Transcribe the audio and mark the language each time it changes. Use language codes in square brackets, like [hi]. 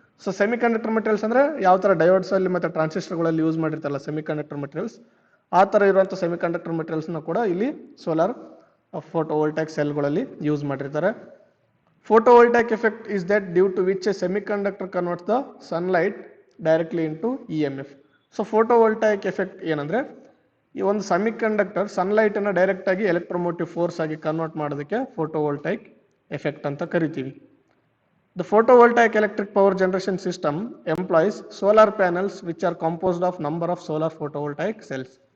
[kn] So semiconductor materials ಅಂದರೆ ಯಾವ ಥರ ಡಯೋಡ್ಸಲ್ಲಿ ಮತ್ತು ಟ್ರಾನ್ಸಿಸ್ಟರ್ಗಳಲ್ಲಿ ಯೂಸ್ ಮಾಡಿರ್ತಾರಲ್ಲ ಸೆಮಿಕಂಡಕ್ಟರ್ ಮೆಟೀರಿಯಲ್ಸ್, ಆ ಥರ ಇರುವಂಥ ಸೆಮಿಕಂಡಕ್ಟರ್ ಮೆಟೀರಿಯಲ್ಸ್ನ ಕೂಡ ಇಲ್ಲಿ ಸೋಲಾರ್ ಫೋಟೋ ವೋಲ್ಟಾಯಿಕ್ ಸೆಲ್ಗಳಲ್ಲಿ ಯೂಸ್ ಮಾಡಿರ್ತಾರೆ. [en] Photovoltaic effect is that due to which a semiconductor converts the sunlight directly into EMF. [kn] So ಫೋಟೋವೋಲ್ಟಾಯಿಕ್ effect ಏನಂದರೆ, ಈ ಒಂದು ಸೆಮಿಕಂಡಕ್ಟರ್ ಸನ್ಲೈಟನ್ನು ಡೈರೆಕ್ಟಾಗಿ ಎಲೆಕ್ಟ್ರೋಮೋಟಿವ್ ಫೋರ್ಸ್ ಆಗಿ ಕನ್ವರ್ಟ್ ಮಾಡೋದಕ್ಕೆ ಫೋಟೋವೋಲ್ಟಾಯಿಕ್ ಎಫೆಕ್ಟ್ ಅಂತ ಕರಿತೀವಿ. [en] The photovoltaic electric power generation system employs solar panels which are composed of number of solar photovoltaic cells.